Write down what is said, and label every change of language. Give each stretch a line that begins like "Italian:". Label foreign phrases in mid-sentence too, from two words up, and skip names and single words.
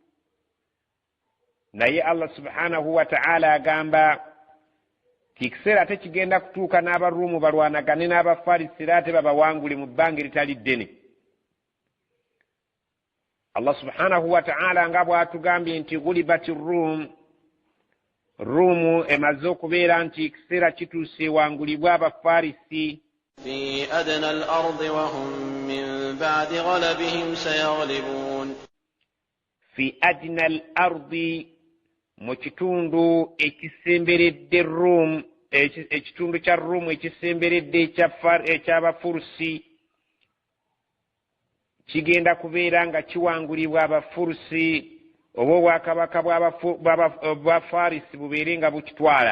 Ganda: Naye Allah
Arabic: سبحانه وتعالى
Ganda: agamba kikiseera tekigenda kutuuka n'Abarumu balwanagane n'Abafarisi era ate babawangule mu bbanga eritali ddene. Allah
Arabic: سبحانه وتعالى
Ganda: nga bw'atugambye nti gulibati Rum, Rumu emaze okubeera nti ekiseera kituuse ewangulibwa Abafarisi.
Arabic: في أدنى الأرض وهم من بعد غلبهم سيغلبون. في أدنى الأرض
Ganda: mu kitundu ekisemberedde Rum, ekitundu kya Rum ekisemberedde eky'Abafurusi kigenda kubeera nga kiwangulibwa Abafurusi oba obwakabaka bw'Abafarisi bubeere nga bukitwala.